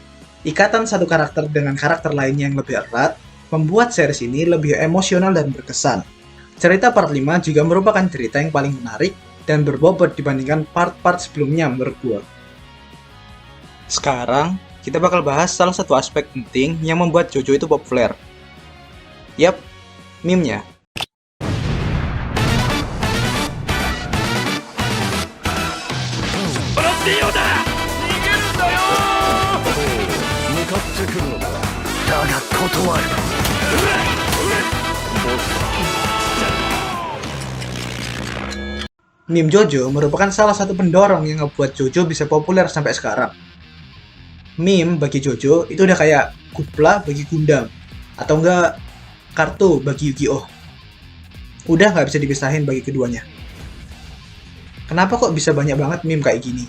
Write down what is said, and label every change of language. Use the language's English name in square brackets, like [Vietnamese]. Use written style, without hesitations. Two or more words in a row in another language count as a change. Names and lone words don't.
[Indonesian] Ikatan satu karakter dengan karakter lainnya yang lebih erat membuat series ini lebih emosional dan berkesan. Cerita part 5 juga merupakan cerita yang paling menarik dan berbobot dibandingkan part-part sebelumnya menurut gue. Sekarang, kita bakal bahas salah satu aspek penting yang membuat JoJo itu populer. Yap, meme-nya. [Japanese] バラっていいようだ逃げるんだよ向かってくるのだだが断る [Indonesian] Meme JoJo merupakan salah satu pendorong yang ngebuat JoJo bisa populer sampai sekarang. Meme bagi JoJo itu udah kayak Gupla bagi Gundam, atau enggak kartu bagi Yu-Gi-Oh! Udah nggak bisa dipisahin bagi keduanya. Kenapa kok bisa banyak banget meme kayak gini?